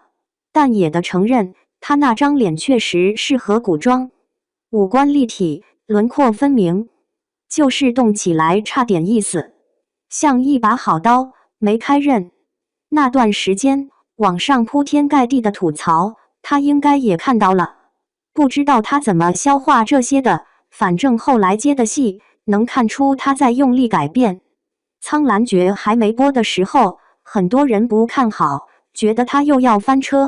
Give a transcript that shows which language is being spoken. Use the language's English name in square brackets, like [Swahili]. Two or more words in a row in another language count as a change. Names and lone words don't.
[Chinese] 但也得承認，他那張臉確實適合古裝，五官立體，輪廓分明，就是動起來差點意思，像一把好刀，沒開刃。那段時間，網上鋪天蓋地的吐槽，他應該也看到了，不知道他怎麼消化這些的。反正後來接的戲，能看出他在用力改變。蒼蘭訣還沒播的時候，很多人不看好，覺得他又要翻車。